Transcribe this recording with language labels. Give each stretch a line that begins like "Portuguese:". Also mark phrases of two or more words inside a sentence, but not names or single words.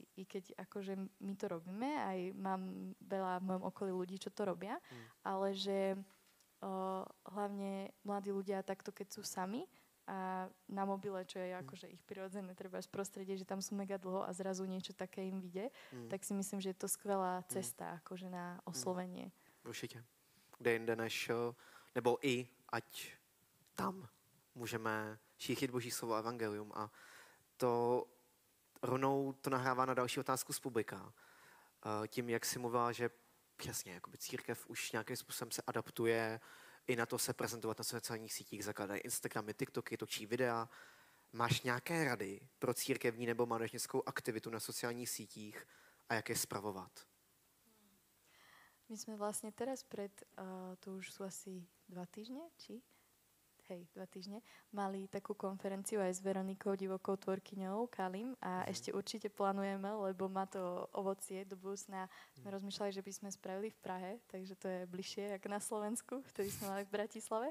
Slovak: I keď akože my to robíme, aj mám veľa v mojom okolí ľudí, čo to robia, ale že hlavne mladí ľudia takto, keď sú sami a na mobile, čo je akože ich prirodzené, treba z prostredie, že tam sú mega dlho a zrazu niečo také im vyjde, tak si myslím, že je to skvelá cesta akože na oslovenie.
Czech: Určitě. Kde jinde než, nebo i ať tam můžeme šířit Boží slovo a evangelium. A to rovnou to nahrává na další otázku z publika. Tím, jak jsi mluvila, že přesně, jakoby církev už nějakým způsobem se adaptuje i na to se prezentovat na sociálních sítích, zakládají Instagramy, TikToky, točí videa. Máš nějaké rady pro církevní nebo mládežnickou aktivitu na sociálních sítích a jak je spravovat?
Slovak: My sme vlastne teraz to už sú asi 2 týždne, či? Hej, 2 týždne, mali takú konferenciu aj s Veronikou, divokou tvorkyňou, Kalim, a ešte určite plánujeme, lebo má to ovocie do budúcna. Sme rozmýšľali, že by sme spravili v Prahe, takže to je bližšie ako na Slovensku, vtedy sme mali v Bratislave.